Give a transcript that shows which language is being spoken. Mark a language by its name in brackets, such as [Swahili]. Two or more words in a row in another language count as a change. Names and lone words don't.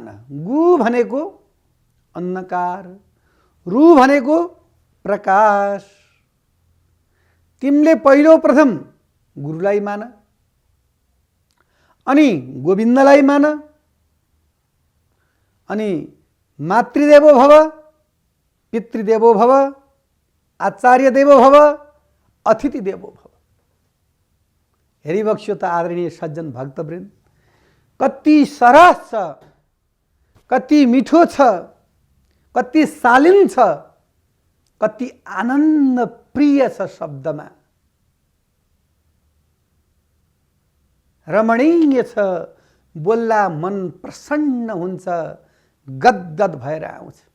[Nepali] गु भनेको अन्धकार, रु भनेको प्रकाश। तिमीले पहिलो प्रथम गुरुलाई मान, अनि गोविन्दलाई मान, अनि [Sanskrit] मातृदेवो भव, पितृदेवो भव, आचार्य देवो भव, अतिथि देवो भव। [Nepali] हेरिबक्स्यो त आदरणीय सज्जन भक्तवृन्द, कति सरस छ, कति मिठो छ, कति शालीन छ, कति आनन्द प्रिय छ शब्दमा, रमणीय छ, बोल्दा मन प्रसन्न हुन्छ, गदगद भएर आउँछ।